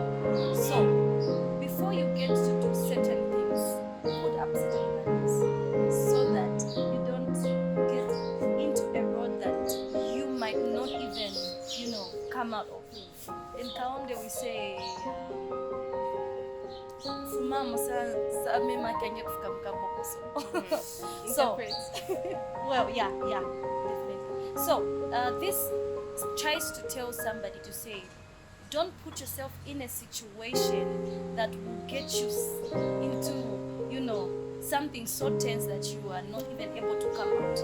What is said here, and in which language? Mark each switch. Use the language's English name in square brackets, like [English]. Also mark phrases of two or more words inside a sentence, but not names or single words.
[English] So, before you get to do certain things, put up certain values so that you don't get into a road that you might not even, come out of. In Kaonde we say, [Kaonde] fumamo sa mema kenge kufika mkambo so. [English] Interpret. Well, yeah, definitely. So, this tries to tell somebody to say, don't put yourself in a situation that will get you into, something so tense that you are not even able to come out.